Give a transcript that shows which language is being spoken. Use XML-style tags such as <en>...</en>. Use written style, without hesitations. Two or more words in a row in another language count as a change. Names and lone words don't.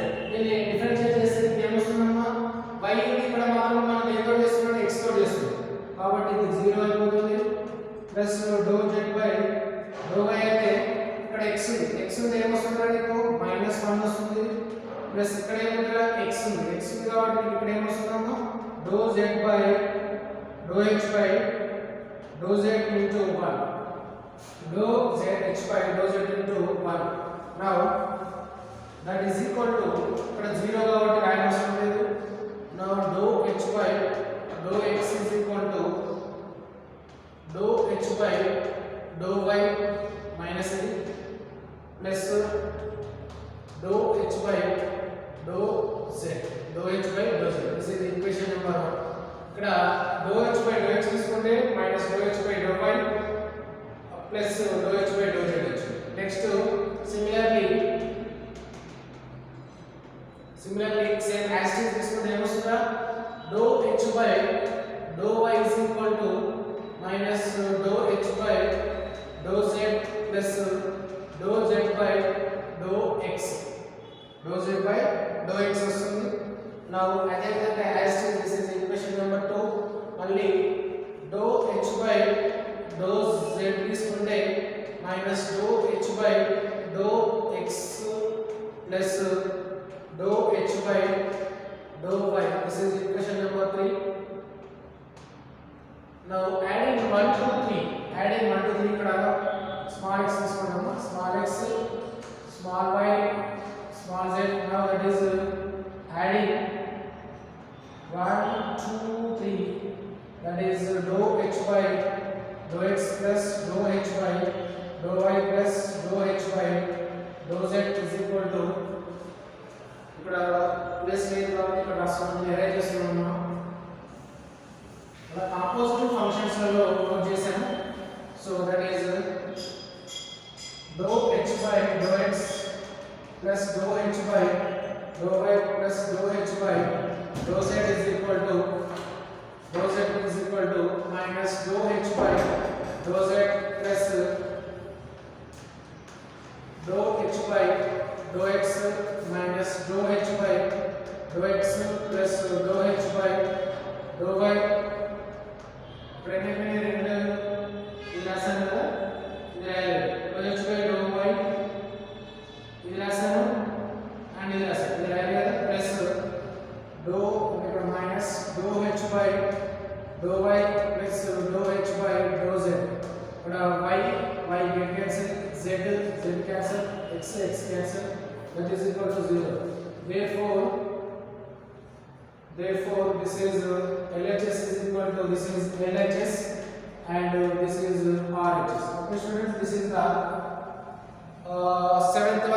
<te>దీన్ని డిఫరెన్షియేట్ చేస్తే ఏమొస్తుందమ్మా y ని ఇక్కడ మాత్రం మనం ఏదో చేస్తున్నాం x తో చేస్తున్నాం కాబట్టి ఇది 0 అయిపోతుంది ప్లస్</te> <en>dou z by dou y</en> <te>అయితే ఇక్కడ x ఉంది x ఉంది ఏమొస్తుంది నీకు -1 వస్తుంది ప్లస్ ఇక్కడ ఏముందిరా x ఉంది కాబట్టి ఇక్కడ ఏమొస్తుందమ్మా</te> <en>dou z by dou h by dou z into 1 dou z h by dou z into 1 now that is equal to ఇక్కడ 0</en> <te>కాబట్టి రాయనవసరం లేదు</te> <en>now dou h by dou x is equal to dou h by dou y minus a plus dou h by dou z this is equation number 1 ఇక్కడ dou h by dou x తీసుకుంటే minus dou h by dou y plus dou h by dou z next similarly same as it is</en> <te>తీసుకుంటే ఏమొస్తుందా</te> <en>dou h by dou y is equal to minus dou h by dou z plus dou z by dou x వస్తుంది now</en> <te>అదే విధంగా</te> <en>as it is this is equation number 2 మళ్ళీ dou h by dou z తీసుకుంటే minus dou h by dou x plus dou h by dou y this is equation number 3 now adding 1 to 3 ఇక్కడ small x తీసుకుంటాము small x small y small z now that is adding 1 2 3 that is dou h by dou x plus dou h by dou y plus dou h by dou z is equal to</en> <te>ఇక్కడ ప్లస్ లేదు కాబట్టి ఇక్కడ రాస్తాము అరేంజ్ చేస్తున్నాము</te> <en>అలా composite functions</en> <te>లలో నోట్ చేశాను</te> <en>so that is dou h by dou x plus dou h by dou y plus dou h by dou z is equal to minus dou h by dou z plus dou h by dou x minus dou h by dou x plus dou h by dou y</en> <te>రెండు ఇది రాసాను కదా ఇది రాయాలి</te> <en>dou h by dou y</en> <te>ఇది రాసాను అండ్ ఇది రాసాను ఇది రాయాలి కదా ప్లస్</te> <en>dou</en> <te>ఇక్కడ మైనస్</te> <en>dou h by dou y plus dou h by dou z ఇక్కడ y get cancel z cancel x cancel that is equal to 0 therefore this is LHS is equal to this is LHS and this is RHS. Okay students, this is the seventh one.</en>